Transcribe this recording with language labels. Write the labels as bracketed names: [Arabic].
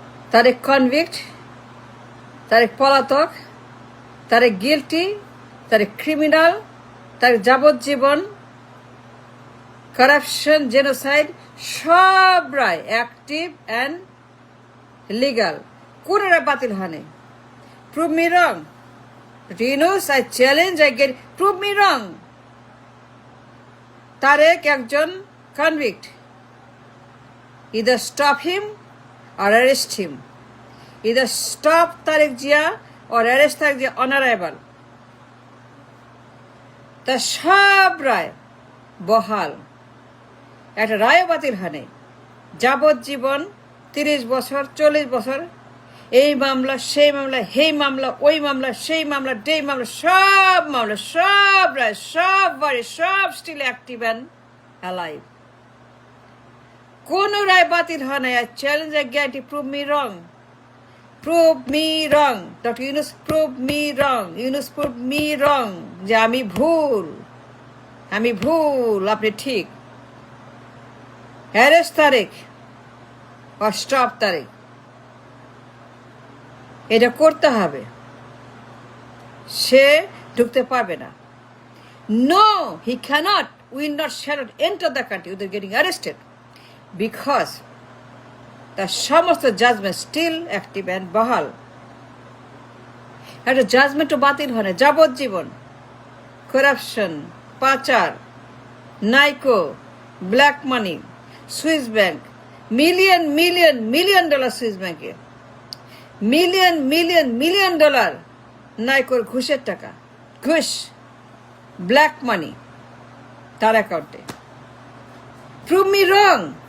[Bangla] তার এক কনভিক্ট, তার এক পলাতক, তার এক গিল্টি, তার এক ক্রিমিনাল, তার যাবজ্জীবন, করাপশন, জেনোসাইড, সব রায় [English] Active and legal. [Bangla] কোন রায় বাতিল হয়নি। [English] Prove me wrong. Yunus, I challenge, I get, prove me wrong. [Bangla] তারেক একজন convict, [English] either stop him or arrest him, either stop Tariq Jia or arrest Tariq Jia on arrival. [Bangla] তার সব রায় বহাল, একটা রায় বাতিল হয়নি। যাবজ্জীবন, 30 বছর, 40 বছর, এই মামলা সেই মামলা, হেই মামলা ওই মামলা, সেই মামলা ডেই মামলা, সব মামলা, সব রায়, সব বাড়ি, সব [English] Still active and alive. [Bangla] কোন রায় বাতিল হয় না। চ্যালেঞ্জ, গ্যারান্টি, [English] Prove me wrong. Prove me wrong. Doctor Yunus, prove me wrong. [Bangla] ইউনূস, [English] prove me wrong, [Bangla] যে আমি ভুল, আমি ভুল, আপনি ঠিক। Arrest Tarique [English] or stop [Bangla] Tarique, এটা করতে হবে। সে ঢুকতে পারবে না। [English] No, he cannot, will not, shall not enter the country without getting arrested, because [Bangla] তার সমস্ত জাজমেন্ট স্টিল অ্যাক্টিভ অ্যান্ড বহাল। একটা জাজমেন্টও বাতিল হয় না। যাবজ্জীবন, করাপশন, পাচার, নাইকো, black money, Swiss bank, million million million dollar Swiss ব্যাংকে, মিলিয়ন মিলিয়ন মিলিয়ন ডলার নাইকোর ঘুষের টাকা, ঘুষ, ব্ল্যাক মানি তার অ্যাকাউন্টে। [English] Prove me wrong.